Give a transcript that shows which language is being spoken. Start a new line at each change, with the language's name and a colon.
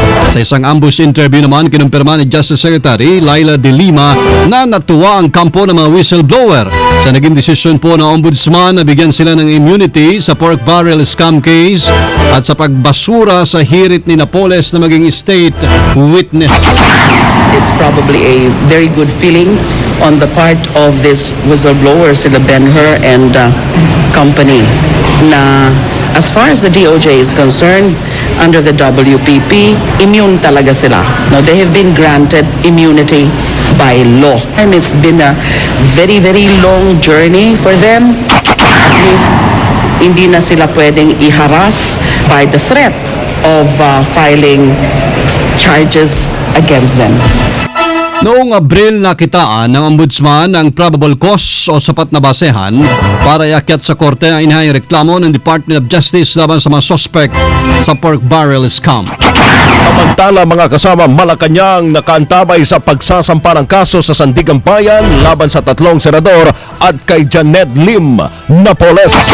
Filipino: Sa isang ambush interview naman, kinumpirma ni Justice Secretary Laila De Lima na natuwa ang kampo ng mga whistleblower sa naging desisyon po ng Ombudsman na bigyan sila ng immunity sa pork barrel scam case at sa pagbasura sa hirit ni Napoles na maging state witness.
English: It's probably a very good feeling on the part of this whistleblower, sila Ben-Hur and company, na as far as the DOJ is concerned, under the WPP, immune
Filipino: talaga sila.
English: Now, they have been granted immunity by law. And it's been a very, very long journey for them. At least,
Filipino: hindi na sila pwedeng i-harass
English: by the threat of filing charges against them.
Filipino: Noong Abril nakitaan ng Ombudsman ang probable cause o sapat na basehan para iakyat sa korte ang inihayang reklamo ng Department of Justice laban sa mga suspect sa pork barrel scam. Sa Samantala mga kasama, Malacanang nakaantabay sa pagsasampa ng kaso sa Sandigan Bayan laban sa 3 senador at kay Janet Lim Napoles.